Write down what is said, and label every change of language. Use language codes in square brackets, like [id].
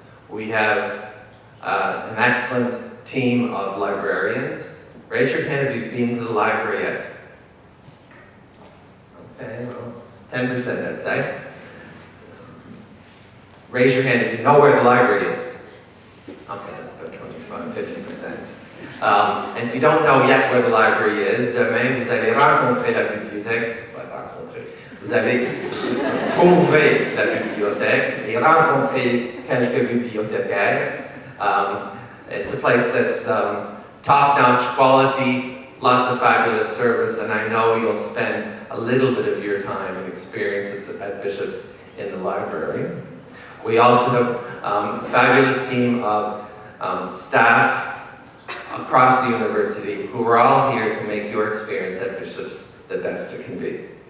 [en] We have an excellent team of librarians. Raise your hand if you've been to the library yet. Okay, well, 10% I'd say. Raise your hand if you know where the library is. Okay, that's about 25, 50%. And if you don't know yet where the library is, [fr] demain vous allez rencontrer la bibliothèque, pas rencontrer, vous allez trouver la bibliothèque et rencontrer quelques bibliothécaires. [en] It's a place that's top-notch quality, lots of fabulous service, and I know you'll spend a little bit of your time and experiences at Bishop's in the library. We also have a fabulous team of staff across the university who are all here to make your experience at Bishop's the best it can be.